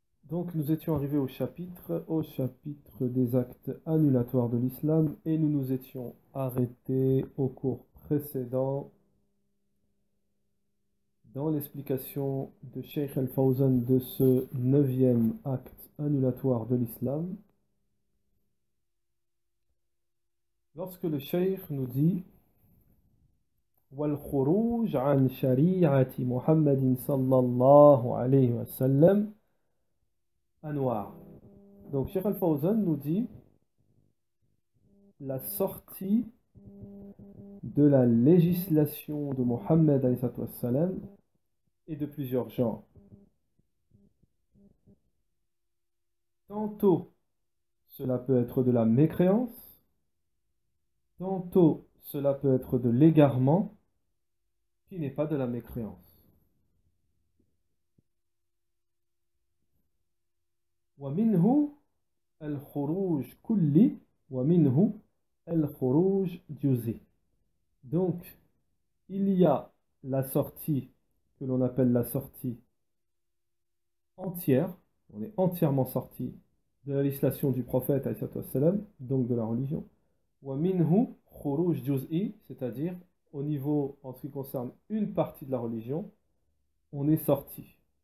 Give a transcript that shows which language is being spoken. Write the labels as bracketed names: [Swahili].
[French] Donc nous étions arrivés au chapitre des actes annulatoires de l'islam et nous nous étions arrêtés au cours précédent dans l'explication de Cheikh Al-Fawzan de ce 9e acte annulatoire de l'islam. Lorsque le Cheikh nous dit [Arabic] وَالْخُرُوجُ عَنْ شَرِيعَةِ مُحَمَّدٍ صَلَّى اللَّهُ عَلَيْهِ وَسَلَّمَ Anwar. [French] Donc Cheikh Al-Fawzan nous dit la sortie de la législation de Mohammed alayhi wassalam est de plusieurs genres. Tantôt cela peut être de la mécréance, tantôt cela peut être de l'égarement qui n'est pas de la mécréance. [Arabic] ومنه الخروج كلي ومنه الخروج جزئي. [French] Donc, il y a la sortie que l'on appelle la sortie entière, on est entièrement sorti de la législation du prophète, donc de la religion. [Arabic] وَمِنْهُ خُرُوج جُزْئِي, [French] c'est-à-dire au niveau, en ce qui concerne une partie de la religion, on est sorti.